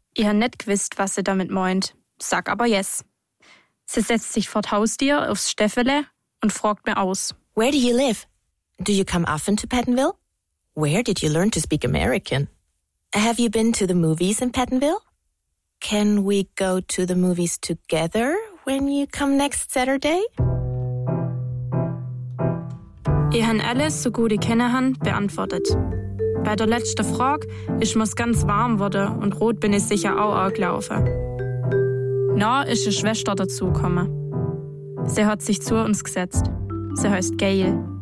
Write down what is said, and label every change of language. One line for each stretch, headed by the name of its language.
German: Ich habe nicht gewusst, was sie damit meint. Sag aber yes. Sie setzt sich vor das Haustier aufs Steffele und fragt mir aus.
English: Where do you live? Do you come often to Pattonville? Where did you learn to speak American? Have you been to the movies in Pattonville? Can we go to the movies together when you come next Saturday?
German: Ich habe alles, so gut ich kenne, beantwortet. Bei der letzten Frage ist mir ganz warm geworden und rot bin ich sicher auch angelaufen. Na, ist die Schwester dazugekommen. Sie hat sich zu uns gesetzt. Sie heißt Gail.